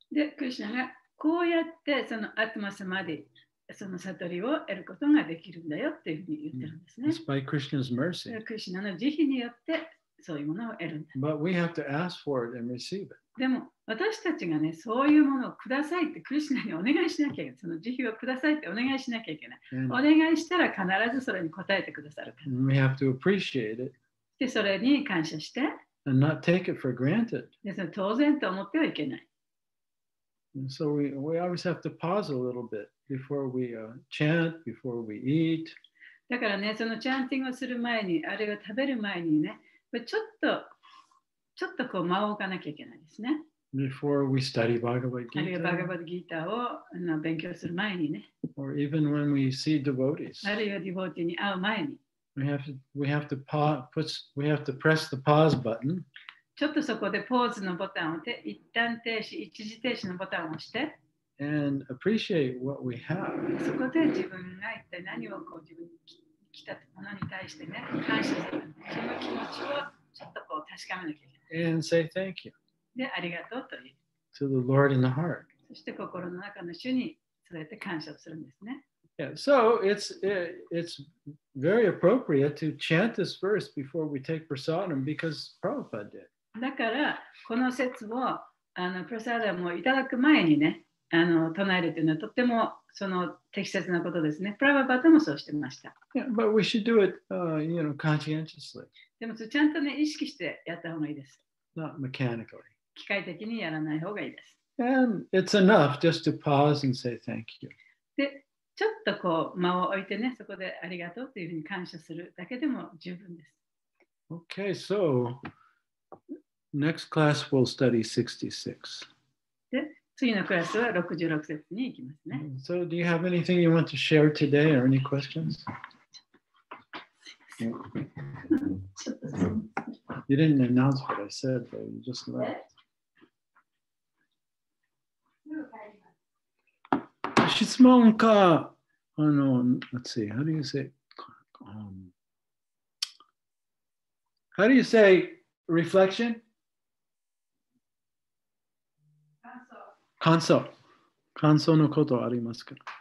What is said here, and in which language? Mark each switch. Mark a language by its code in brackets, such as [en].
[ja] で、クリシュナがこうやってそのアトマサマディ、その悟りを得ることができるんだよっていうふうに言ってるんですね。 [en] It's by Krishna's mercy. [ja] クリシュナの慈悲によってそういうものを得るんだ。 [en] But we have to ask for it and receive it. [ja] でも私たちがね、そういうものをくださいってクリシュナにお願いしなきゃいけない。その慈悲をくださいってお願いしなきゃいけない。お願いしたら必ずそれに応えてくださるから。 [en] We have to appreciate it. [ja] で、それに感謝して。 [en] And not take it for granted. [ja] で、その当然と思ってはいけない。 [en] And so we always have to pause a little bit before we chant, before we eat. [ja] だからね、そのチャンティングをする前に、あるいは食べる前にね、ちょっとこう間を置かなきゃいけないですね。 [en] Before we study Bhagavad [ja] あるいはバガ [en] Gita. [ja] バッドギーターを勉強する前にね。 [en] Or even when we see devotees. [ja] あるいはディボーティに会う前に。 [en] We have to press the pause button. [ja] ちょっとそこでポーズのボタンを押して、一旦停止、一時停止のボタンを押して、 [en] and appreciate what we have. [ja] そこで自分が一体何をこう自分に来たものに対してね、感謝する。その気持ちをちょっとこう確かめなきゃいけない。 [en] And say thank you [ja] で、ありがとうという。 [en] to the Lord in the heart. [ja] そして心の中の主にそうやって感謝をするんですね。 [en] Yeah, so it's very appropriate to chant this verse before we take prasadam because Prabhupada did. [ja] だから、この説をプラサーダムをいただく前にね、唱えるというのはとってもその適切なことですね。プラバパタもそうしてました。 [en] Yeah, but we should do it, conscientiously. [ja] でもちゃんとね、意識してやった方がいいです。 [en] Not mechanically. [ja] 機械的にやらない方がいいです。 [en] And it's enough just to pause and say thank you. [ja] で、ちょっとこう間を置いてね、そこでありがとうというふうに感謝するだけでも十分です。 [en] Okay, so next class we'll study 66. [ja] で、次のクラスは66節に行きますね。 [en] So do you have anything you want to share today or any questions? You didn't announce what I said, though. You just left. [ja] 質問か、 [en] let's see, how do you say, how do you say reflection? [ja] 感想のことありますか？